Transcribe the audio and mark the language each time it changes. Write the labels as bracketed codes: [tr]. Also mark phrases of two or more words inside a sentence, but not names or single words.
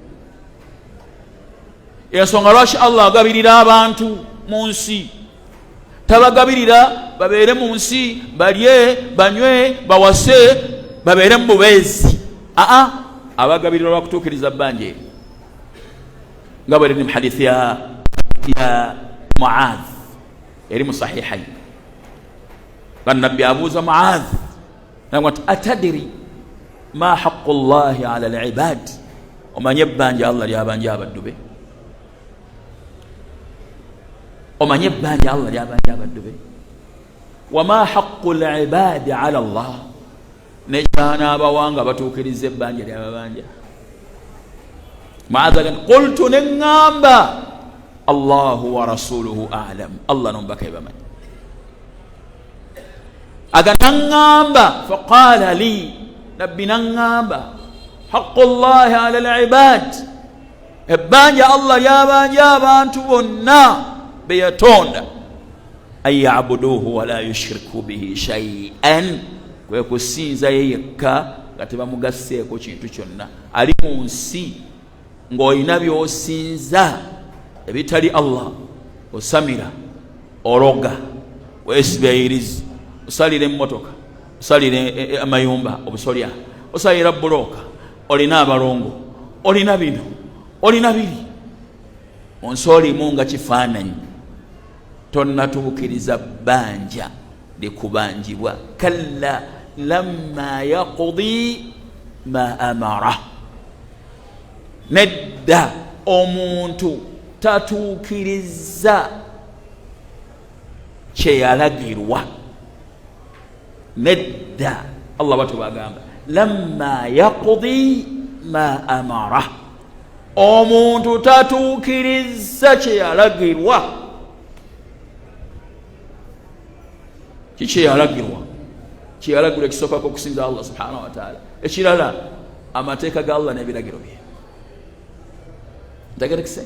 [lg] Ensonga lwaki Allah agabirira abantu mu nsi, tabagabirira babeere mu nsi balye banywe bawase babeere mu bubeezi. Abagabirira lwakutuukiriza bbanja eyo nga bwe riri mu hadithi ya Muadh eri mu sahihayn. Bannabbi abuuza Muadh nti [ar] atadiri ma haqqu llahi ala al-ibad, [lg] omanye ebbanja Allah lyabanja abaddu be? Omanye ebbanja Allah lyabanja abaddu be? [ar] Wama haqqu al-ibadi ala Allah, [lg] nekyana abawanga batuukiriza ebbanja lyababanja. Muadh agamba qultu neŋŋamba [ar] Allahu wa rasuluhu a'lam, [lg] Allah n'omubaka bamanyi. Aga naŋŋamba [ar] faqala li, [lg] nabbi naŋŋamba [ar] haqqu llahi ala al-ibad, [lg] ebbanja Allah lyabanja abantu bonna be yatonda, [ar] an ya'buduhu wa la yushriku bihi shay'an, [lg] kwe kusinza ye yekka nga tebamugasseeko kintu kyonna. Ali mu nsi ng'olina by'osinza ebitali Allah, osamira, oroga, weesibeyirizi, osalira emmotoka, osalira amayumba obusolya, osalira buloka, olina abalongo, olina bino, olina biri, onsi olimu nga kifaananyi, tonnatuukiriza bbanja likubanjibwa. [ar] Kalla lamma yaqdi ma amara, [lg] nedda omuntu tatuukiriza kyeyalagirwa. Nedda Allah batu bagamba [ar] lamma yaqdi ma amara, [lg] omuntu tatuukiriza kyeyalagirwa. Kikyeyalagirwa, kyeyalagirwa ekisookako okusinza Allah [ar] subhanahu wa ta'ala, [lg] ekirala amateeka ga Allah n'ebiragiro bye. Ntegerekese?